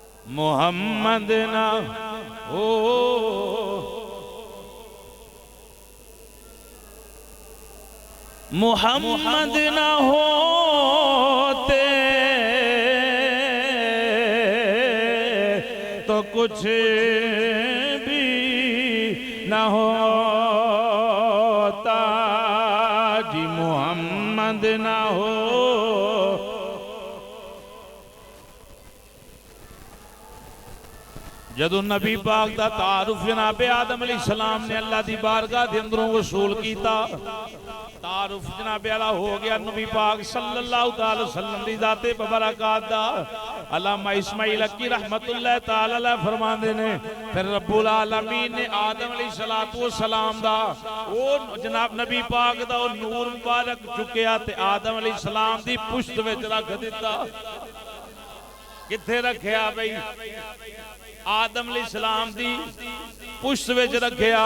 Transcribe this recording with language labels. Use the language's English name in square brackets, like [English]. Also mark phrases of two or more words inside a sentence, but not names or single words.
[Urdu] محمد نہ ہو، محمد نہ ہوتے تو کچھ بھی نہ ہوتا جی, محمد نہ ہو. [Punjabi] جدوں نبی پاک دا تعارف جناب آدم علیہ السلام نے اللہ دی بارگاہ دے اندروں وصول کیتا، تعارف جناب عالی ہو گیا نبی پاک [Arabic] صلى الله عليه وسلم [Punjabi] دی ذات مبارکات دا. علامہ اسماعیل حقی [Arabic] رحمة الله تعالى عليه [Punjabi] فرماندے نے فیر [Arabic] رب العالمين [Punjabi] نے آدم [Arabic] عليه الصلاة والسلام [Punjabi] دا او جناب نبی پاک دا او نور مبارک چکیا تے آدم علیہ السلام دی پشت وچ رکھ دتا. کتھے رکھیا بھائی? آدم علیہ السلام دی پشت وچ رکھیا.